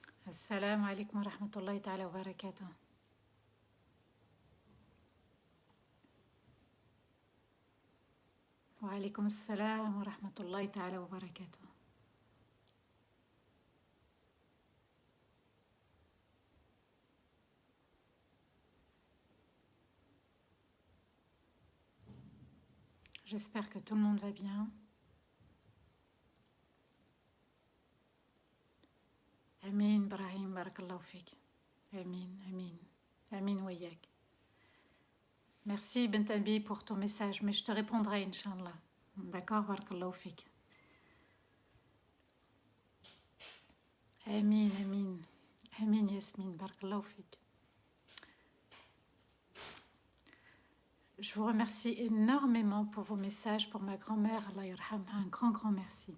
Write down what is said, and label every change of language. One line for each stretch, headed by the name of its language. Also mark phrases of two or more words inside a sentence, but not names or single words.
Arabic: السلام عليكم ورحمة الله تعالى وبركاته. وعليكم السلام ورحمة الله تعالى وبركاته.
French: J'espère que tout le monde va bien.
Arabic: آمين، Brahim، بارك الله فيك. آمين، آمين. آمين وإياك.
French: Merci Bentabi pour ton message, mais je te répondrai,
Arabic: إن شاء الله. D'accord, بارك الله فيك. آمين، آمين. Amin, Yasmine, بارك الله فيك.
French: Je vous remercie énormément pour vos messages, pour ma grand-mère,
Arabic: الله يرحمها,
French: un grand merci.